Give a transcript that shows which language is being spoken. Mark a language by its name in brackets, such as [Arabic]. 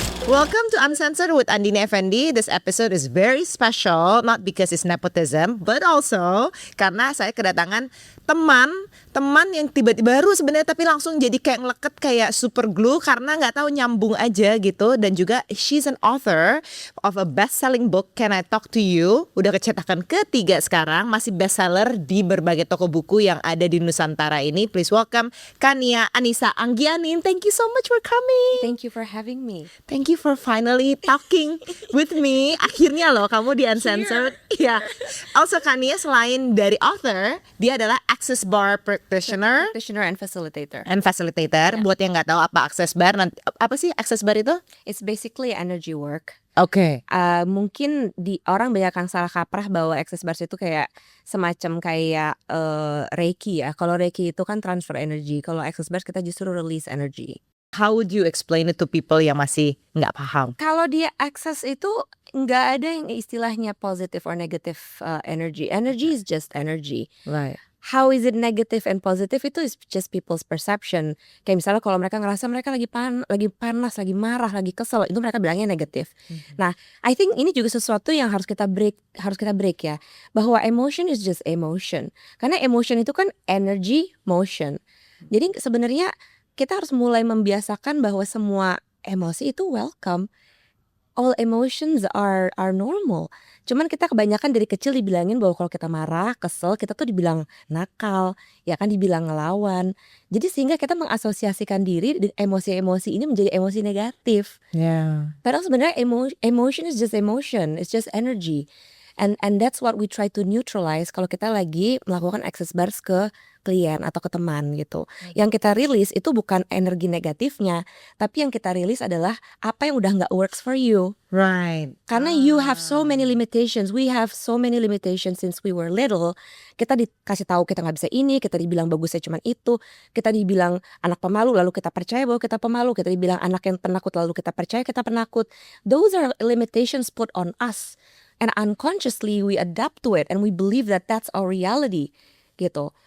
[English] Welcome to Uncensored with Andini Effendi. This episode is very special, not because it's nepotism, but also [Indonesian] karena saya kedatangan teman yang tiba-tiba baru sebenarnya tapi langsung jadi kayak ngeleket kayak super glue karena nggak tahu nyambung aja gitu. Dan juga [English] she's an author of a best-selling book, Can I Talk to You? [Indonesian] Udah kecetakan ketiga sekarang, masih bestseller di berbagai toko buku yang ada di Nusantara ini. [English] Please welcome Kania Anissa Anggianin. Thank you so much for coming. Thank you for having me. Thank you for finally talking with me. [Indonesian] Akhirnya loh kamu di Uncensored. Ya. Also Kania selain dari author, dia adalah Access Bar practitioner [English] And facilitator. [Indonesian] facilitator. Buat yang nggak tahu apa Access Bar, nanti apa sih Access Bar itu? [English] It's basically energy work. [Indonesian] Oke. Mungkin orang banyak yang salah kaprah bahwa Access Bars itu kayak semacam kayak Reiki ya. Kalau Reiki itu kan transfer energy. Kalau Access Bars kita justru release energy. [English] How would you explain it to people [Indonesian] yang masih nggak paham? Kalau dia access itu nggak ada yang istilahnya positive or negative energy. [English] Energy is just energy. Right. How is it negative and positive? Itu is just people's perception. [Indonesian] Kayak misalnya kalau mereka ngerasa mereka lagi panas, lagi marah, lagi kesel, itu mereka bilangnya negatif. Nah, [English] I think [Indonesian] ini juga sesuatu yang harus kita break ya. [English] Bahwa emotion is just emotion. [Indonesian] Karena emotion itu kan energy motion. Jadi sebenarnya kita harus mulai membiasakan bahwa semua emosi itu welcome. [English] All emotions are normal. [Indonesian] Cuman kita kebanyakan dari kecil dibilangin bahwa kalau kita marah, kesel, kita tuh dibilang nakal, ya kan, dibilang ngelawan. Jadi sehingga kita mengasosiasikan diri emosi-emosi ini menjadi emosi negatif. [English] Yeah. [Indonesian] Padahal sebenarnya [English] emotion is just emotion, it's just energy. And that's what we try to neutralize [Indonesian] kalau kita lagi melakukan access bars ke klien atau ke teman gitu. Yang kita rilis itu bukan energi negatifnya, tapi yang kita rilis adalah apa yang udah nggak [English] works for you. Right. Karena you have so many limitations. We have so many limitations since we were little. [Indonesian] Kita dikasih tahu kita nggak bisa ini, kita dibilang bagusnya cuma itu, kita dibilang anak pemalu lalu kita percaya bahwa kita pemalu, kita dibilang anak yang penakut lalu kita percaya kita penakut. [English] Those are limitations put on us. And unconsciously we adapt to it and we believe that that's our reality gitu.